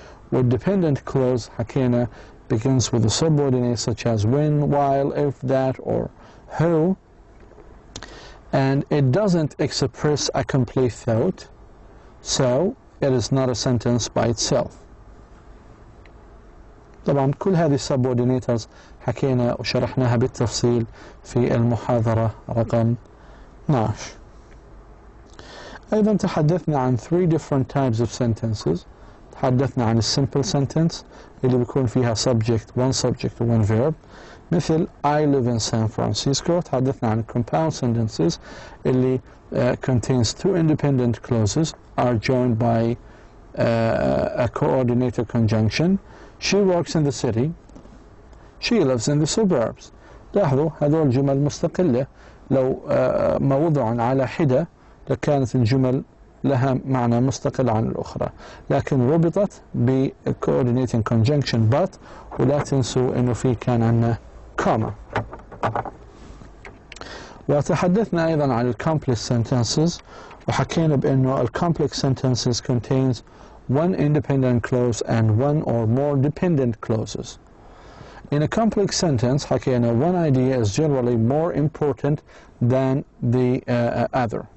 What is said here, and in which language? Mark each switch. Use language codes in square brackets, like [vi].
[en] With dependent clause, حكينا, begins with a subordinate such as when, while, if, that, or who, and it doesn't express a complete thought, so it is not a sentence by itself. [ar] طبعا كل هذه subordinators حكينا وشرحناها بالتفصيل في المحاضرة رقم 12. أيضا تحدثنا عن 3 different types of sentences. تحدثنا عن simple sentence اللي بيكون فيها subject, one subject و one verb, مثل [en] I live in San Francisco. [ar] تحدثنا عن [en] compound sentences اللي contains 2 independent clauses are joined by a coordinated conjunction. She works in the city. She lives in the suburbs. [ar] لاحظوا هذول جمل مستقلة، لو ما وضعن على حدة لكانت الجمل لها معنى مستقل عن الأخرى، لكن ربطت ب coordinating conjunction but، ولا تنسوا إنه في كان عندنا comma. وتحدثنا أيضا عن [en] complex sentences، [ar] وحكينا بأنه [en] complex sentences contains one independent clause and one or more dependent clauses. In a complex sentence, حكينا, one idea is generally more important than the other.